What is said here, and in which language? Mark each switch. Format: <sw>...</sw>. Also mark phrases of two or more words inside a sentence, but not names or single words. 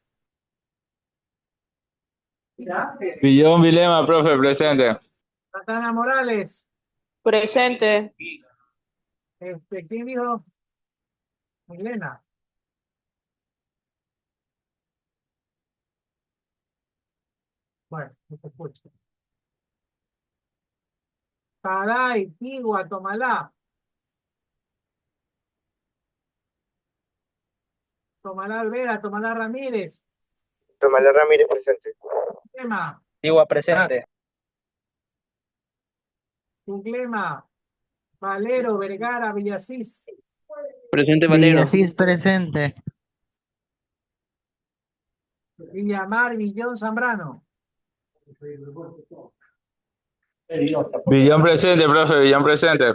<es>Villón Vilema, profe, presente. Santana Morales. Presente. ¿Quién dijo? Milena. Bueno, no te escucho. Taday, Tigua, Tomalá. Tomalá Alvera, Tomalá Ramírez. Tomalá Ramírez presente. Tuclema, Tigua presente. Tuclema, Valero, Vergara, Villasís. Presente Valero. presente. Villamar, Villón, Zambrano. Villón presente, profe, Villón presente.</es>